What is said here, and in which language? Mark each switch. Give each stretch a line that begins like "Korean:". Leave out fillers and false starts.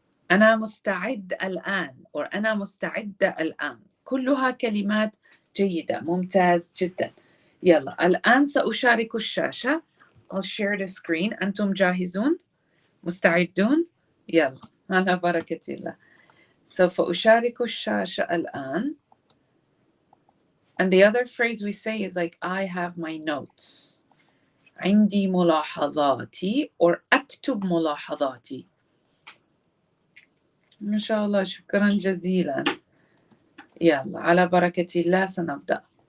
Arabic: أنا مستعد الآن or أنا مستعدة الآن. كلها كلمات جيدة. ممتاز جدا. يلا الآن سأشارك الشاشة.
English: I'll share the screen.
Arabic: أنتم جاهزون؟ مستعدون؟ يلا على بركة الله. سوف أشارك الشاشة الآن.
English: And the other phrase we say is like I have my notes.
Arabic: عندي ملاحظاتي or أكتب ملاحظاتي. ما شاء الله. شكرا جزيلا. يلا على بركة الله سنبدأ.